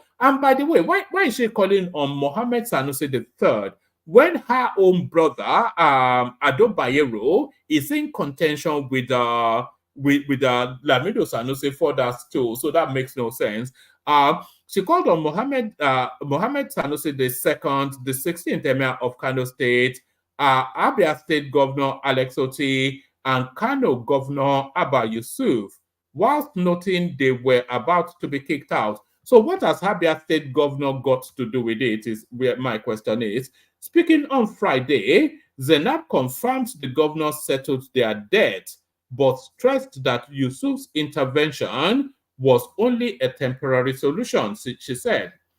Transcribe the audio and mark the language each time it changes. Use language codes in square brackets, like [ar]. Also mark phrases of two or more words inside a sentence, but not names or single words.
[en] And by the way, why is she calling on Mohammed Sanusi III when her own brother, Ado Bayero, is in contention with Lamido Sanusi for that too? So that makes no sense. She called on Mohammed Sanusi II, the 16th Emir of Kano State, Abia State Governor Alex Oti, and Kano Governor Abba Yusuf, whilst noting they were about to be kicked out. So what has Abia State Governor got to do with it is where my question is. Speaking on Friday, Zainab confirmed the governor settled their debt, but stressed that Yusuf's intervention was only a temporary solution, she said.